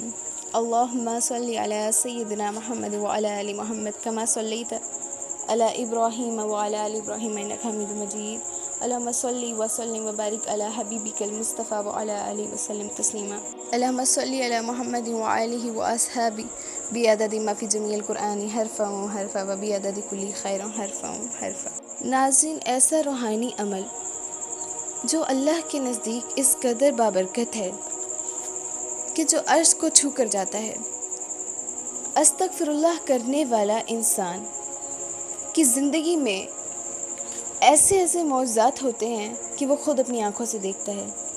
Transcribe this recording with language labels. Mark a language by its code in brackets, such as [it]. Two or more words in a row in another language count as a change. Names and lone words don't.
[ar] اللہم صلی علی سیدنا محمد وعلی آل محمد کما صلیت علی ابراہیم وعلی آل ابراہیم انک حمید مجید۔ اللہم صلی وسلم وبارک علی حبیبک المصطفیٰ وعلی آلہ وسلم تسلیما۔ اللہم صلی علی محمد وآلہ واصحابہ بعدد ما فی جمیع القرآن حرفا حرفا وبعدد کل خیر حرفا حرفا۔ [ur] ناظرین، ایسا روحانی عمل جو اللہ کے نزدیک اس قدر بابرکت ہے کہ جو عرش کو چھو کر جاتا ہے، [ar] استغفر اللہ [ur] کرنے والا انسان کی زندگی میں ایسے ایسے معجزات ہوتے ہیں کہ وہ خود اپنی آنکھوں سے دیکھتا ہے۔